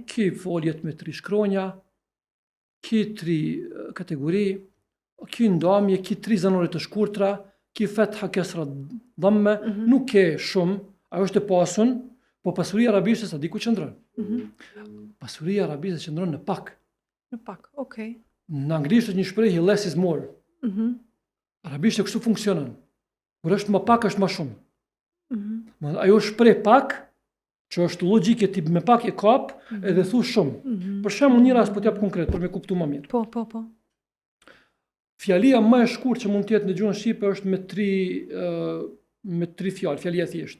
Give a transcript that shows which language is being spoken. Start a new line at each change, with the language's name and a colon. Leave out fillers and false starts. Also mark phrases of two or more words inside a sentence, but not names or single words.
Albanian: Ki foljet me 3 shkronja, ki 3 kategori, ki ndamje, ki 3 zanore të shkurtra, ki
Arabic: فتحة كسرة ضمة,
Albanian: nuk ke shumë, ajo është e pasun, po pasuria arabishte sa di ku qëndron. Pasuria arabishte qëndron në pak. Në pak, okej. Në anglisht është një shprehje
English: less is more.
Albanian: Arabishte kështu funksionon. Kur është më pak është më shumë. Ajo shpreh pak, që është logjike tip me pak e kap, edhe thu shumë. Për shembull një rast po t'jap konkret për me kuptu më mirë. Po. Fjalia më e shkurtë që mund të jetë në gjuhën shqipe është me 3 fjalë, fjalia e thjeshtë.